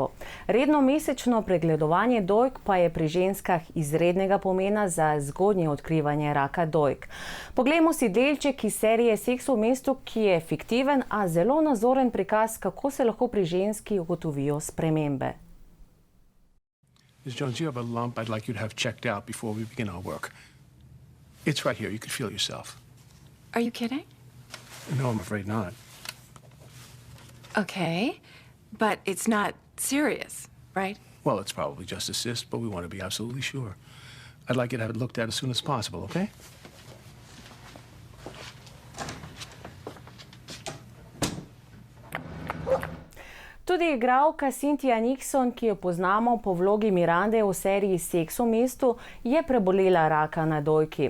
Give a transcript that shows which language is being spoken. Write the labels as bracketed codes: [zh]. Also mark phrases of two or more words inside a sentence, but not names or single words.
[sl] Redno mesečno pregledovanje dojk pa je pri ženskah izrednega pomena za zgodnje odkrivanje raka dojk. Poglejmo si delček iz serije Seks v mestu, ki je fiktiven, a zelo nazoren prikaz, kako se lahko pri ženski ugotovijo spremembe. [en] Ms. Jones, you have a lump I'd like you to have checked out before we begin our work. It's right here. You could feel yourself. Are you kidding? No, I'm afraid not. Okay, but it's not serious, right? Well, it's probably just a cyst, but we want to be absolutely sure. I'd like you to have it looked at as soon as possible, okay? [sl] Tudi igralka Cynthia Nixon, ki jo poznamo po vlogi Mirande v seriji Seks v mestu, je prebolela raka na dojki.